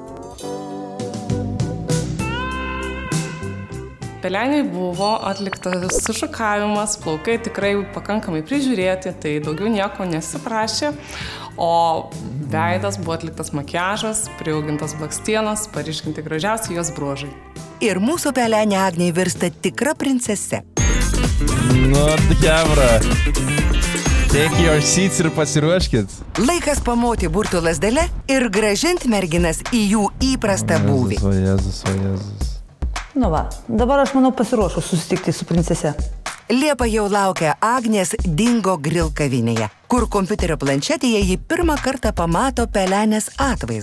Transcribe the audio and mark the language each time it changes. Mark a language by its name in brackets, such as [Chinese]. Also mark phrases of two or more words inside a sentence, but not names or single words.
[Lithuanian] Peleniai buvo atliktas sušukavimas, plaukai tikrai pakankamai prižiūrėti, tai daugiau nieko nesiprašė, o veidas buvo atliktas makiažas, priaugintas blakstienos, paryškinti gražiausi jos bruožai. Ir mūsų pelenė Agnė virsta tikra princese. Nu, kebra. [English] Take your seats [Lithuanian] ir pasiruoškit. Laikas pamoti burtų lasdelę ir grąžinti merginas į jų įprastą būvį. O Jėzus. Nu va, dabar aš manau pasiruošus susitikti su princese. Liepa jau laukia Agnės Dingo Grill kavinėje, kur kompiuterio planšetėje ji pirmą kartą pamato pelenės atvaizdą.